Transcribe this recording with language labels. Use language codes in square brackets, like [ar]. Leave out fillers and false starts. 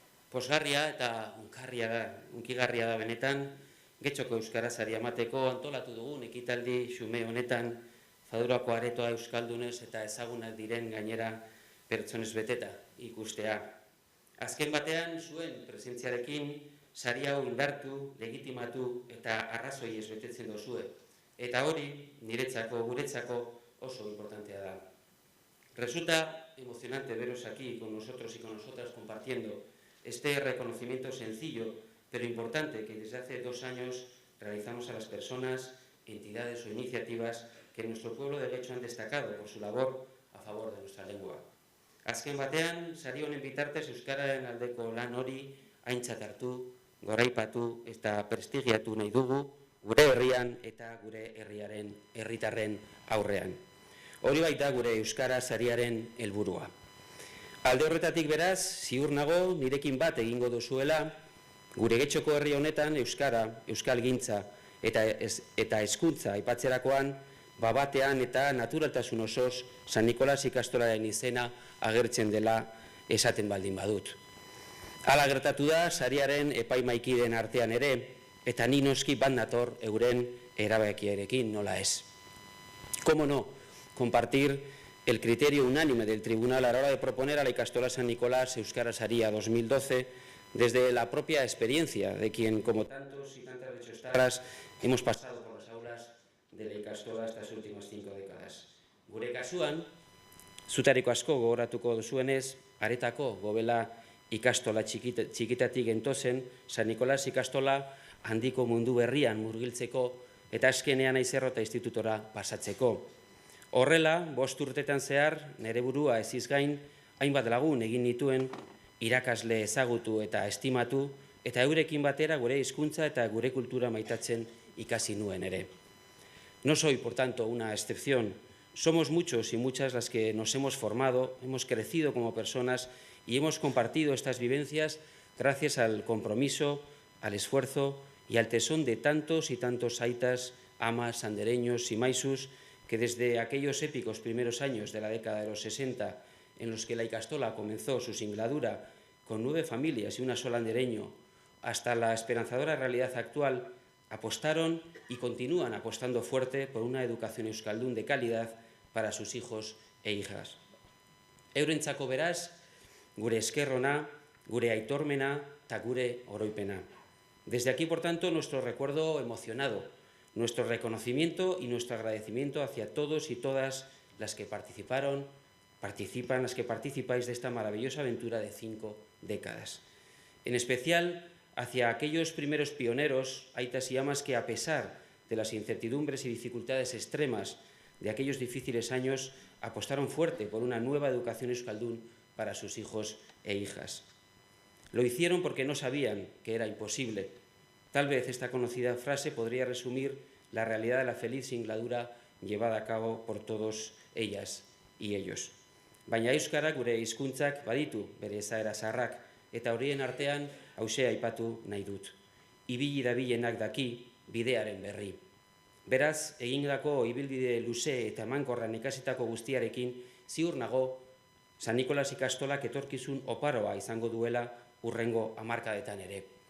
[eu] Posgarria eta unkigarria da benetan Getxoko Euskara saria emateko antolatu dugun ekitaldi xume honetan Fadurako aretoa euskaldunez eta ezagunak diren gainera pertsonez beteta ikustea. Azken batean zuen presentziarekin sari hau indartu, legitimatu eta arrazoi ez betetzen dozue. Eta hori, niretzako, guretzako oso importantea da. [es] Resulta emocionante veros aquí con nosotros y con nosotras compartiendo este reconocimiento sencillo, pero importante que desde hace 2 años realizamos a las personas, entidades o iniciativas que en nuestro pueblo de Getxo han destacado por su labor a favor de nuestra lengua. [eu] Azken batean, sari honen bitartez euskararen aldeko lan hori aintzat hartu, goraipatu eta prestigiatu nahi dugu gure herrian eta gure herritarren aurrean. Hori baita gure euskara sariaren helburua. Alde horretatik beraz, ziur nago nirekin bat egingo duzuela, gure Getxoko herri honetan euskara, euskalgintza eta hezkuntza aipatzerakoan, batean eta naturaltasun osoz San Nikolas ikastolaren izena agertzen dela esaten baldin badut. Hala gertatu da sariaren epaimaikideen artean ere, eta ni noski bat nator euren erabakiarekin, nola ez. [es] Cómo no, compartir el criterio unánime del tribunal a la hora de proponer a la ikastola San Nicolás Euskara Saria 2012 desde la propia experiencia de quien, como tantos y tantas bertsotarras, hemos pasado por las aulas de la ikastola estas últimas 5 décadas. [eu] Gure kasuan, zutariko asko gogoratuko duzuenez, Aretako gobela ikastola txikitatik gentozen, San Nicolás ikastola handiko mundu berrian murgiltzeko eta azkenean Aizerrota institutora pasatzeko. Horrela, 5 urtetan zehar, nere burua eziz gain, hainbat lagun egin nituen, irakasle ezagutu eta estimatu, eta eurekin batera gure hizkuntza eta gure kultura maitatzen ikasi nuen ere. [es] No soy, por tanto, una excepción. Somos muchos y muchas las que nos hemos formado, hemos crecido como personas y hemos compartido estas vivencias gracias al compromiso, al esfuerzo y al tesón de tantos y tantos aitas, amas, andereños y maisus que desde aquellos épicos primeros años de la década de los 60, en los que la ikastola comenzó su singladura con 9 familias y una sola andereño, hasta la esperanzadora realidad actual, apostaron y continúan apostando fuerte por una educación euskaldun de calidad para sus hijos e hijas. [eu] Eurentzako beraz, gure eskerrona, gure aitormena eta gure oroipena. [es] Desde aquí, por tanto, nuestro recuerdo emocionado, nuestro reconocimiento y nuestro agradecimiento hacia todos y todas las que participan, las que participáis de esta maravillosa aventura de 5 décadas. En especial hacia aquellos primeros pioneros, aitas y amas que, a pesar de las incertidumbres y dificultades extremas de aquellos difíciles años, apostaron fuerte por una nueva educación euskaldun para sus hijos e hijas. Lo hicieron porque no sabían que era imposible. Tal vez esta conocida frase podría resumir la realidad de la feliz singladura llevada a cabo por todos ellas y ellos. [eu] Baina euskara gure hizkuntzak baditu bere ezaera zaharrak, eta horien artean hauxe aipatu nahi dut. Ibili dabilenak daki bidearen berri. Beraz, egindako ibilbide luze eta emankorran ikasitako guztiarekin, ziur nago San Nikolas ikastolak etorkizun oparoa izango duela hurrengo hamarkadetan ere.